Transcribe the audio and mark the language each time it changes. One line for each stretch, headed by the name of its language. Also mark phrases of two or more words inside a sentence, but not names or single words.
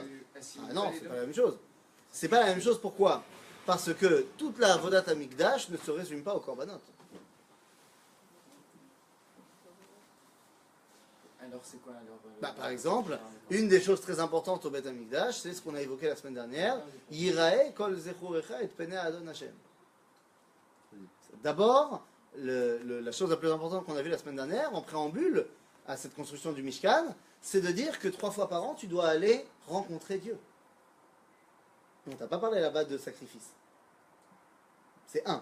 French: Ah non, c'est pas la même chose. C'est pas la même chose, pourquoi? Parce que toute la
Hebrew: עבודת המקדש
French: ne se résume pas aux korbanot. Alors, c'est quoi alors Par exemple, une des choses très importantes au
Hebrew: בית המקדש,
French: c'est ce qu'on a évoqué la semaine dernière,
Hebrew: יראה כל זכורך את פני האדון השם.
French: D'abord, la chose la plus importante qu'on a vue la semaine dernière, en préambule à cette construction du Mishkan, c'est de dire que 3 fois par an, tu dois aller rencontrer Dieu. On t'a pas parlé là-bas de sacrifice. C'est un.